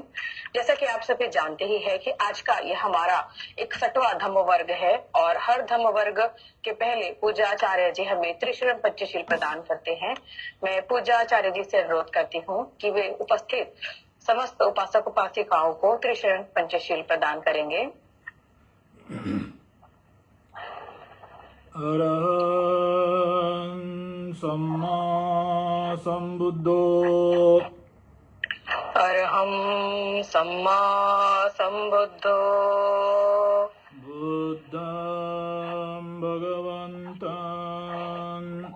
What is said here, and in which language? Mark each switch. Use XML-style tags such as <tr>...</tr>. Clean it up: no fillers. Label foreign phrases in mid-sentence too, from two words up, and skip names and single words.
<hi>जैसा कि आप सभी जानते ही है कि आज का यह हमारा 61वां धम्म वर्ग है और हर धम्म वर्ग के पहले पूजाचार्य जी हमें त्रिशरण पंचशील प्रदान करते हैं। मैं पूजाचार्य जी से अनुरोध करती हूँ कि वे उपस्थित समस्त उपासक उपासिकाओं को त्रिशरण पंचशील प्रदान करेंगे।</hi> <pi>अरहं सम्मा संबुद्धो अरहं सम्मा संबुद्धो बुद्धं भगवन्तं</pi>